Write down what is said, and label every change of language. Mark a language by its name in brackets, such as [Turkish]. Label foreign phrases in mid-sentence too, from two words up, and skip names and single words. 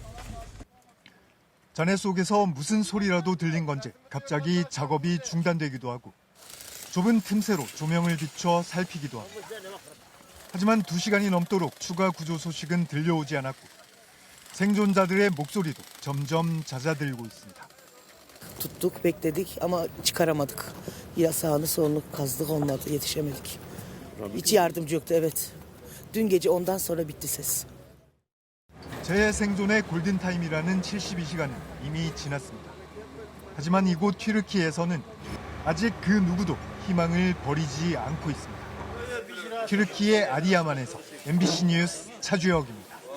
[Korean] 잔해 속에서 무슨 소리라도 들린 건지 갑자기 작업이 중단되기도 하고 좁은 틈새로 조명을 비춰 살피기도 합니다. 하지만 2시간이 넘도록 추가 구조 소식은 들려오지 않았고 생존자들의 목소리도 점점 잦아들고 있습니다. [Turkish] Tuttuk, bekledik ama çıkaramadık. Ya sağını solunu kazdık, olmadı, yetişemedik. Hiç yardımcı yoktu, evet. Dün gece ondan sonra bitti ses. [Korean] 재생존의 골든타임이라는 72시간은 이미 지났습니다. 하지만 이곳 튀르키예에서는 아직 그 누구도 희망을 버리지 않고 있습니다. 튀르키예 아디야만에서 MBC 뉴스 차주혁입니다.